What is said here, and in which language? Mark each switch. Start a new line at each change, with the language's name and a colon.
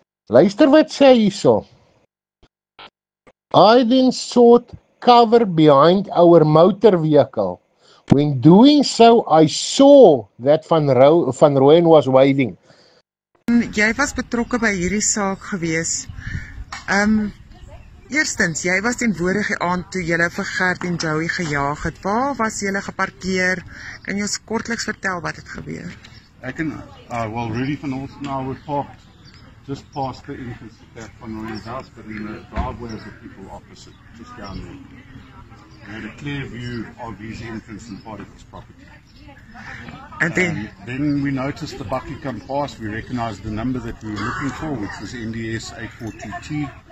Afrikaans: Luister wat sê hy hierso.
English: I then sought cover behind our motor vehicle. When doing so, I saw that Van Rooyen was waving.
Afrikaans: Jy was betrokke by hierdie saak gewees. Eerstens, jy was teenwoordig die aand toe julle vir Gert en Joey gejaag het. Waar was julle geparkeer? Kan jy ons kortliks vertel wat het gebeur?
English: Rudy van Olsen and I were parked just past the entrance at Van Rooyen's house, but in the driveway of the people opposite, just down there. We had a clear view of his entrance and part of his property. And then we noticed the bucky come past. We recognized the number that we were looking for, which was NDS 842T.